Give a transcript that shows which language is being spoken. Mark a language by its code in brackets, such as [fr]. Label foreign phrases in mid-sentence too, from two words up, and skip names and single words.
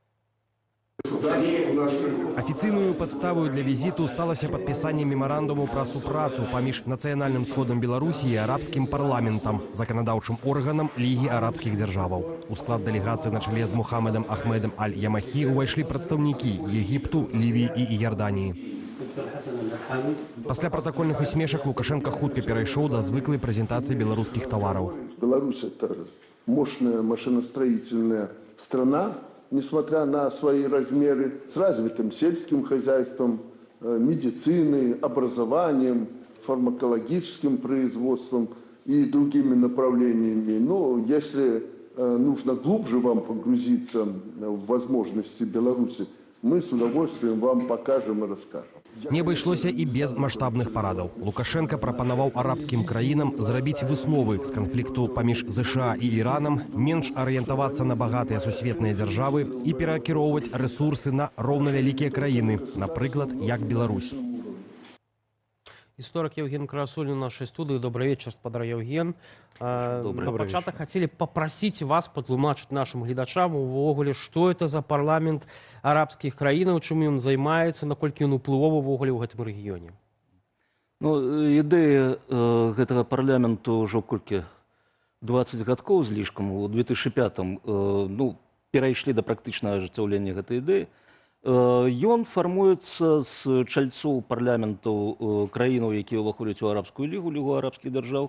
[be] Афіцыйную падставою для візіту сталася падпісанне мемарандуму пра супрацу паміж нацыянальным сходам Беларусі і арабскім парламентам, заканадаўчым органам Лігі арабскіх дзяржаваў. У склад дэлегацыі на чале з Мухаммедам Ахмедам Аль-Ямахі увайшлі прадстаўнікі Егіпту, Лівіі і Іорданіі. Пасля пратакольных усмешак Лукашенко хутка перайшоў да звыклай прэзентацыі беларускіх тавараў. [ru] Беларусь – это мощная машиностроительная страна, несмотря на свои размеры, с развитым сельским хозяйством, медициной, образованием, фармакологическим производством и другими направлениями. Но если нужно глубже вам погрузиться в возможности Беларуси, мы с удовольствием вам покажем и расскажем. [be] Не абышлося і без маштабных парадаў. Лукашенко прапанаваў арабскім краінам зрабіць высновы з канфлікту паміж ЗША і Іранам, менш арыентавацца на багатыя сусветныя дзяржавы і перакіроўваць рэсурсы на роўнавялікія краіны, напрыклад, як Беларусь. [ru] Историк Евген Красулин в нашей студии. Добрый вечер, господа Евген. [be] На початок [ru] хотели попросить вас [be] патлумачыць нашим гледачам увогуле, [ru] что это за парламент арабских [be] краінаў, чым ён займаецца, наколькі ён уплывовы увогуле ў гэтым рэгіёне. Ну, ідэя гэтага парламенту ўжо колькі 20 гадкоў злішкам. У 2005-м перайшлі да практычнага ажыццяўлення гэтай ідэі. Ён фармуецца з чальцоў парламентаў краінаў, якія ўваходзяць у арабскую лігу, лігу арабскіх дзяржаў.